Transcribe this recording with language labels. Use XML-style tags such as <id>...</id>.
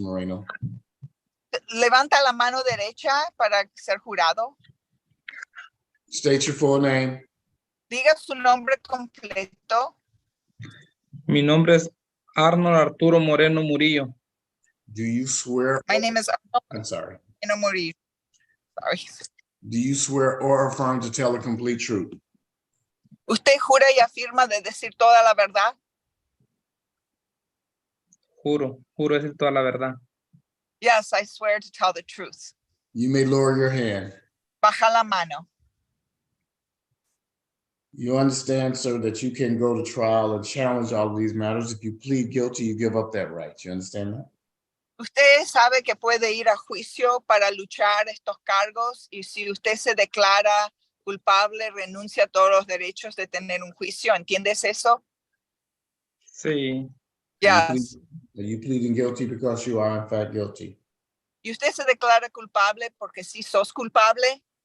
<es>Moreno. Levanta la mano derecha para ser jurado.</es> <en>State your full name.</en> <es>Diga su nombre completo. Mi nombre es Arnold Arturo Moreno Murillo.</es> <en>Do you swear? My name is I'm sorry. Moreno Murillo. Sorry. Do you swear or affirm to tell the complete truth?</en> <es>¿Usted jura y afirma de decir toda la verdad? Juro decir toda la verdad.</es> <en>Yes, I swear to tell the truth. You may lower your hand.</en> <es>Baja la mano.</es> <en>You understand, sir, that you can go to trial and challenge all of these matters. If you plead guilty, you give up that right. You understand that?</en> <es>Usted sabe que puede ir a juicio para luchar estos cargos y si usted se declara culpable, renuncia a todos los derechos de tener un juicio. ¿Entiendes eso? Sí,</es> <en>Yes. Are you pleading guilty because you are in fact guilty?</en> <es>¿Y usted se declara culpable porque si sos culpable?</es>